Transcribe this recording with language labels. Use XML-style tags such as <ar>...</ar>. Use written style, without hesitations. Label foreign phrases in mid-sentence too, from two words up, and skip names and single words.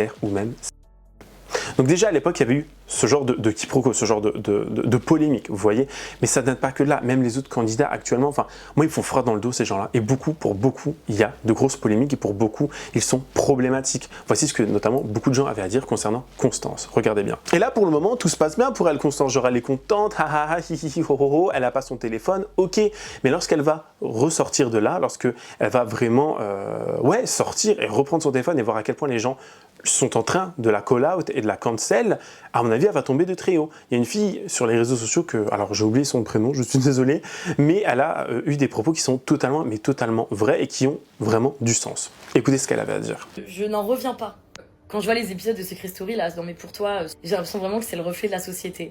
<fr>Donc déjà à l'époque, il y avait eu ce genre de quiproquo, ce genre de polémique, vous voyez. Mais ça n'aide pas que là, même les autres candidats actuellement, enfin, moi, ils font froid dans le dos, ces gens-là. Et pour beaucoup, il y a de grosses polémiques et pour beaucoup, ils sont problématiques. Voici ce que notamment beaucoup de gens avaient à dire concernant Constance. Regardez bien. Et là, pour le moment, tout se passe bien pour elle, Constance. Genre, elle est contente, ha ha ha, hi hi hi, ho ho ho, elle n'a pas son téléphone, ok. Mais lorsqu'elle va ressortir de là, lorsqu'elle va vraiment, sortir et reprendre son téléphone et voir à quel point les gens sont en train de la</fr> <en>call out</en> <fr>et de la cancel, à mon avis, elle va tomber de très haut. Il y a une fille sur les réseaux sociaux alors j'ai oublié son prénom, je suis désolé, mais elle a eu des propos qui sont totalement vrais et qui ont vraiment du sens. Écoutez ce qu'elle avait à dire. Je n'en reviens pas. Quand je vois les épisodes de Secret Story, là, dans mes pour toi, j'ai l'impression vraiment que c'est le reflet de la société.</fr>